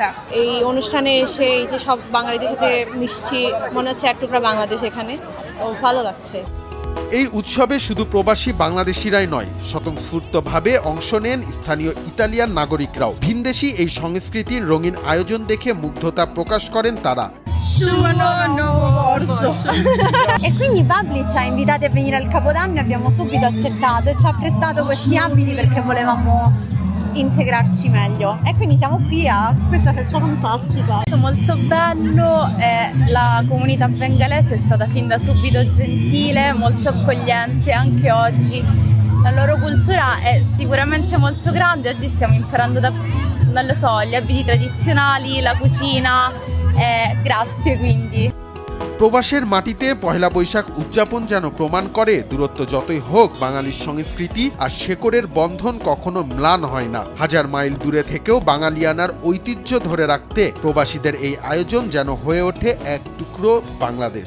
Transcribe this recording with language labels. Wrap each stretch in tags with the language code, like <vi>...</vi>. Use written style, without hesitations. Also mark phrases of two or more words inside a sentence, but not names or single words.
<bn>এই অনুষ্ঠানে এসে এই যে সব বাঙালিদের সাথে মিশছি, মনে হচ্ছে এক টুকরা বাংলাদেশ এখানে, ভালো লাগছে। এই উৎসবে শুধু প্রবাসী বাংলাদেশিরাই নয়, স্বতঃস্ফূর্তভাবে অংশ নেন স্থানীয় ইতালিয়ান নাগরিকরাও। ভিনদেশী এই সংস্কৃতির রঙিন আয়োজন দেখে মুগ্ধতা প্রকাশ করেন তারা।</bn> <it>E quindi Babli ci ha invitati a venire al Capodanno e abbiamo subito accettato e ci ha prestato questi abiti perché volevamo integrarci meglio e quindi siamo qui a questa festa fantastica. Molto bello, la comunità bengalese è stata fin da subito gentile, molto accogliente anche oggi. La loro cultura è sicuramente molto grande, oggi stiamo imparando non lo so, gli abiti tradizionali, la cucina, grazie quindi.</it> <bn>প্রবাসের মাটিতে পহেলা বৈশাখ উদযাপন যেন প্রমাণ করে, দূরত্ব যতই হোক বাঙালির সংস্কৃতি আর শেকড়ের বন্ধন কখনো ম্লান হয় না। হাজার মাইল দূরে থেকেও বাঙালিয়ানার ঐতিহ্য ধরে রাখতে প্রবাসীদের এই আয়োজন যেন হয়ে ওঠে এক টুকরো বাংলাদেশ।</bn>